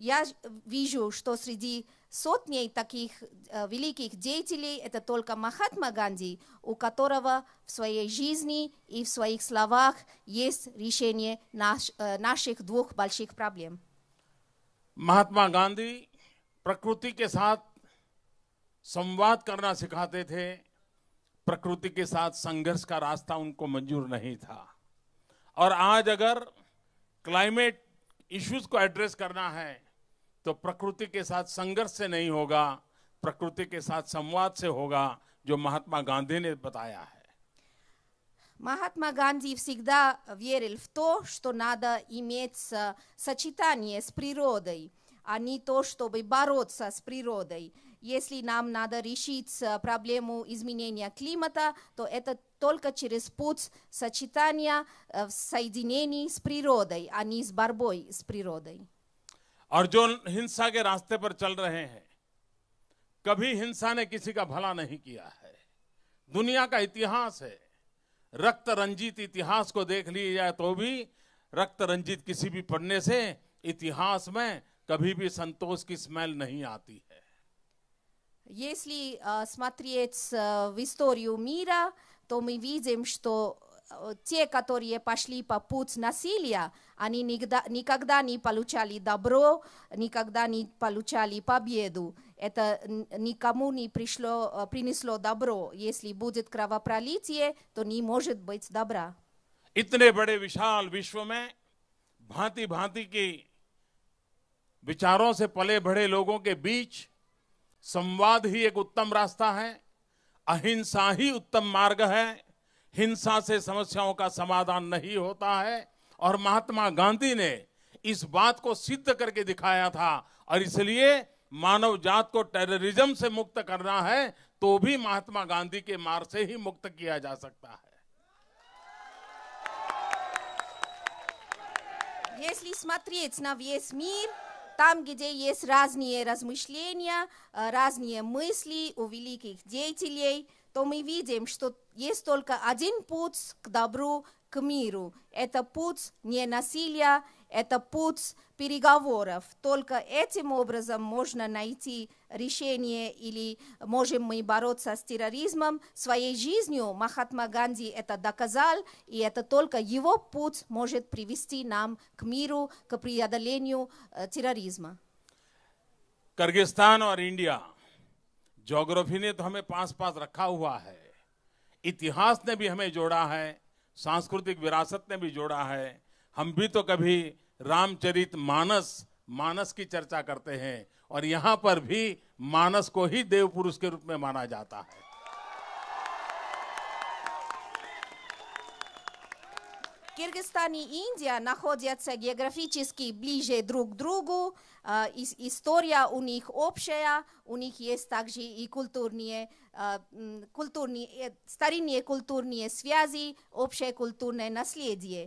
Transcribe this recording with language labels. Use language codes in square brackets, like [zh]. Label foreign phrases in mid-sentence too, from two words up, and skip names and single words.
[ru] Я вижу, что среди сотней таких великих деятелей это только Махатма Ганди, у которого в своей жизни и в своих словах есть решение наших двух больших проблем. [hi] महात्मा गांधी प्रकृति के साथ संवाद करना सिखाते थे, प्रकृति के साथ संघर्ष का रास्ता उनको मंजूर नहीं था। और आज अगर [en] climate issues [hi] को एड्रेस करना है तो प्रकृति के साथ संघर्ष से नहीं होगा, प्रकृति के साथ संवाद से होगा, जो महात्मा गांधी ने बताया है। [ru] Махатма Ганди всегда верил в то, что надо иметь сочетание с природой, а не то, чтобы бороться с природой. Если нам надо решить проблему изменения климата, то это только через путь сочетания соединений с природой, а не с борьбой с природой. [hi] और जो हिंसा के रास्ते पर चल रहे हैं, कभी हिंसा ने किसी का भला नहीं किया है। दुनिया का इतिहास है, रक्त रंजित इतिहास को देख लिया जाए तो भी रक्त रंजित किसी भी पढ़ने से इतिहास में कभी भी संतोष की स्मेल नहीं आती है। [ru] Если смотреть в историю мира, то мы видим, что те, которые пошли по пути насилия, они никогда не получали добро, никогда не получали победу. Это никому не принесло добро. Если будет кровопролитие, то не может быть добра. [hi] इतने बड़े विशाल विश्व में भांति भांति के विचारों से पले बढ़े लोगों के बीच संवाद ही एक उत्तम रास्ता है, अहिंसा ही उत्तम मार्ग है। हिंसा से समस्याओं का समाधान नहीं होता है और महात्मा गांधी ने इस बात को सिद्ध करके दिखाया था। और इसलिए मानव जात को टेररिज्म से मुक्त करना है तो भी महात्मा गांधी के मार्ग से ही मुक्त किया जा सकता है। [ru] Если смотреть на весь мир, там, где есть разные размышления, разные мысли у великих деятелей, то мы видим, что есть только один путь к добру, к миру. Это путь не насилия, это путь переговоров. Только этим образом можно найти решение или можем мы бороться с терроризмом. Своей жизнью Махатма Ганди это доказал, и это только его путь может привести нам к миру, к преодолению терроризма. [hi] किर्गिस्तान और इंडिया, ज्योग्राफी ने तो हमें पास पास रखा हुआ है, इतिहास ने भी हमें जोड़ा है, सांस्कृतिक विरासत ने भी जोड़ा है। हम भी तो कभी रामचरित मानस की चर्चा करते हैं और यहाँ पर भी मानस को ही देव पुरुष के रूप में माना जाता है। [ru] Кыргызстан и Индия находятся географически ближе друг к другу, история у них общая, у них есть также и старинные культурные связи, общее культурное наследие.